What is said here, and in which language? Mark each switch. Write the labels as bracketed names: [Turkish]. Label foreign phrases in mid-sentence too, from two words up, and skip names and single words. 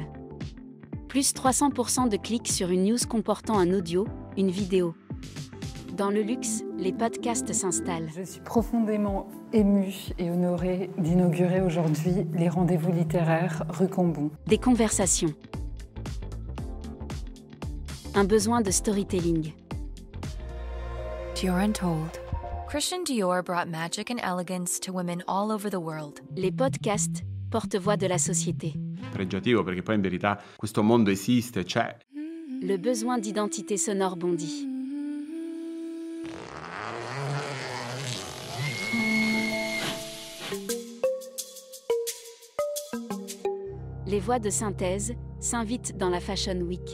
[French] Plus 300% de clics sur une news comportant un audio, une vidéo. Dans le luxe, les podcasts s'installent. Je suis profondément émue et honorée d'inaugurer aujourd'hui les rendez-vous littéraires rue Cambon. Des conversations. Un besoin de storytelling. Dior Untold. [English] Christian Dior brought magic and elegance to women all over the world. [French] Les podcasts, porte-voix de la société. [Italian] Pregiativo perché poi in verità questo mondo esiste, c'è. [French] Le besoin d'identité sonore bondit. Les voix de synthèse s'invitent dans la Fashion Week.